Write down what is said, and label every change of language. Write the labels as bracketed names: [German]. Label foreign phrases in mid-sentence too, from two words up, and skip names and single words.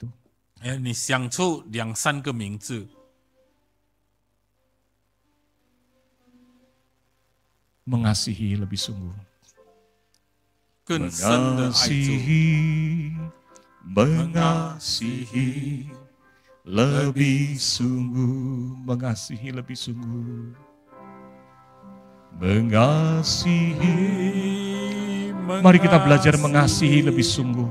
[Chinese] 你想出2、3个名字， [Indonesian] Mengasihi lebih sungguh. [Chinese] 更深的爱主。 [Indonesian] Mengasihi lebih sungguh, mengasihi lebih sungguh, mengasihi. Mari kita belajar mengasihi lebih sungguh.